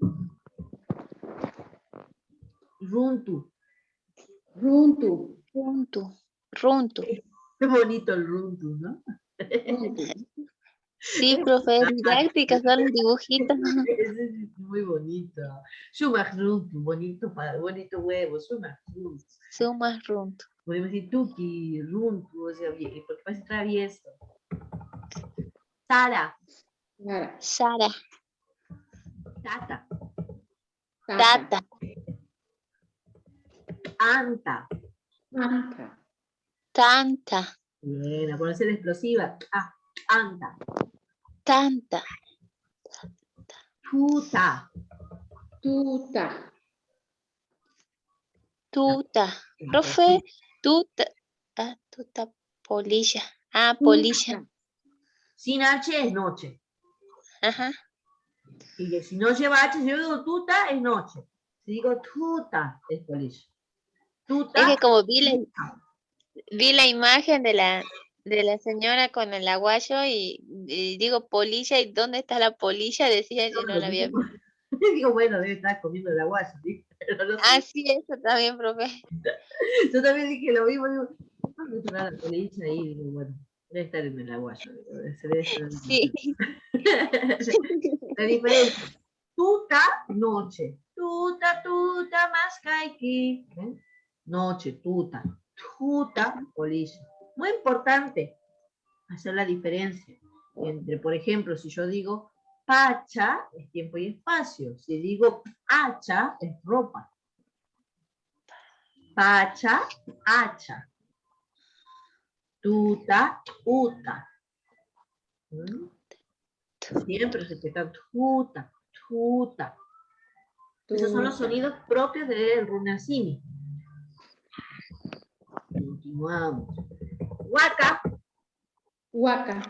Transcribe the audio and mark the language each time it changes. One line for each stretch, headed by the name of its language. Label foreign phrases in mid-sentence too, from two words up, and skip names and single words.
Spanish: Runtu. Runtu. Runtu. Runtu. Qué bonito el runtu, ¿no? Runtu. Sí, profe, es didáctica, son dibujitos. Ese es muy bonito.
Quechua: Sumach runtu,
Spanish: bonito, bonito huevo.
Quechua: Sumach runtu. Sumas runtu.
Spanish: Podemos decir
Quechua: tuki, runtu,
Spanish: o sea, porque parece travieso. Sara. Sara. Sara. Tata. Tata. Anta. Anta. Tanta. Bien, a ponerse la explosiva. Ah, anta. Tanta. Tuta. Tuta. Tuta. Profe, tuta. Ah, tuta. Polilla. Ah, polilla. Sin H es noche. Ajá. Y que si no lleva H, si yo digo tuta, es noche. Si digo tuta, es polilla. Tuta. Es que como vi la imagen de la señora con el aguayo y digo polilla, ¿y dónde está la polilla? Decía, yo no la había visto. Digo, bueno, debe estar comiendo el aguayo. ¿Sí? Pero no sé. Ah, sí, eso también, profe. Yo también dije lo mismo. Digo, ¿dónde estará la polilla ahí? Digo, bueno, debe estar en el aguayo. Sí. La diferencia. Tuta, noche.
Quechua: Tuta, tuta,
Spanish: más kaiki. Noche, tuta. Tuta, polilla. Muy importante hacer la diferencia entre, por ejemplo, si yo digo pacha, es tiempo y espacio. Si digo hacha, es ropa. Pacha, hacha.
Quechua: Tuta, uta.
Spanish: Siempre se queda
Quechua: tuta, tuta.
Spanish: Esos son los sonidos propios del runasimi. Continuamos. Huaca. Huaca.